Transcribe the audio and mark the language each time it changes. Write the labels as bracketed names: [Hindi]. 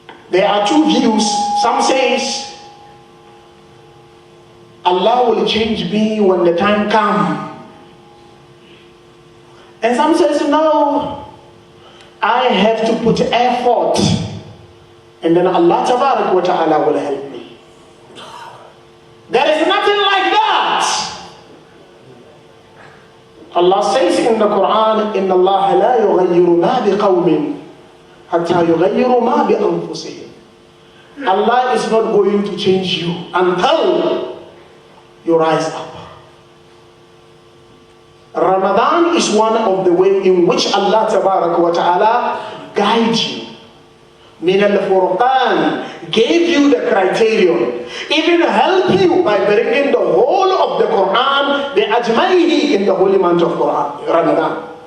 [English] There are two views. Some says Allah will change me when the time comes. And some says no, I have to put effort, and then Allah Tabarak wa Ta'ala will help me. There is nothing like that. Allah says in the Quran, [Arabic] إِنَّ اللَّهَ لَا يُغَيِّرُ مَا بِقَوْمٍ حَتَّى يُغَيِّرُ مَا بِأَنفُسِهِمْ. [English] Allah is not going to change you until you rise up. Ramadan is one of the ways in which Allah Tabarak wa Ta'ala guides you. Min al-Furqan gave you the criterion, even help you by bringing the whole of the Quran, the Ajmaihi, in the holy month of Quran, Ramadan.